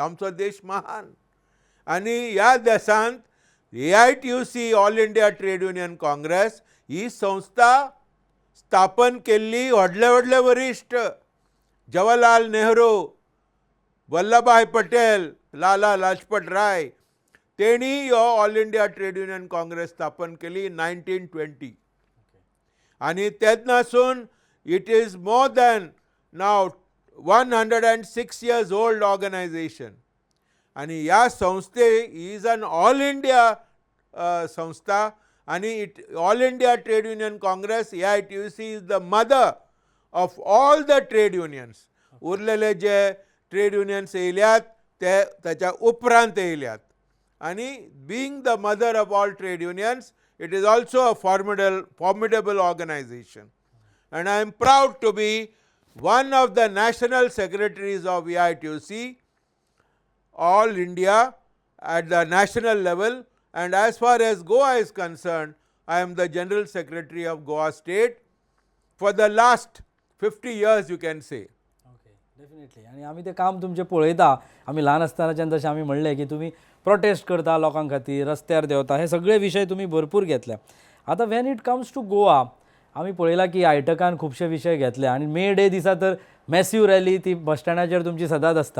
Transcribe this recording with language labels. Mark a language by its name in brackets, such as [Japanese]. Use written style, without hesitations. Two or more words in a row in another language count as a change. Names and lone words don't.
[Konkani] आमचो देश महान आनी ह्या देशांत AITUC ऑल इंडिया ट्रेड युनियन काँग्रेस ही संस्था स्थापन केल्ली व्हडले व्हडले वरिश्ठ जवाहरलाल नेहरू, वल्लभभाई पटेल, लाला लाजपत राय, तेणी हो ऑल इंडिया ट्रेड युनियन काँग्रेस स्थापन केली 1920. आनी तेन्नासून [English] it is more than now 106 years old ऑर्गनायझेशन. [Konkani] आनी ह्या संस्थे [English] is an all India संस्था आनी ऑल इंडिया ट्रेड युनियन काँग्रेस AITUC is the mother of all the trade unions. [Konkani] उरलेले जे [English] trade unions [Konkani] येयल्यात ते ताच्या उपरांत येयल्यात. [English] आनी being the mother of all trade unions, it is also a formidable organization. And I am proud to be one of the national secretaries of AITUC, all India at the national level. And as far as Goa is concerned, I am the general secretary of Goa state for the last 50 years, you can say. okay, definitely. [Konkani] आणि आमी ते काम तुमचें पळयता. आमी ल्हान आसतनाच्यान जशें आमी म्हणलें की तुमी प्रोटेस्ट करता लोकां खातीर, रस्त्यार देंवता, हे सगळे विशय तुमी भरपूर घेतल्या. आतां [English] when it comes to Goa [Konkani] आमी पळयलां की आयटकान खुबशे विशय घेतले आनी मे डे दिसा तर [English] massive rally [Konkani] ती बस स्टँडाचेर तुमची सदांच आसता.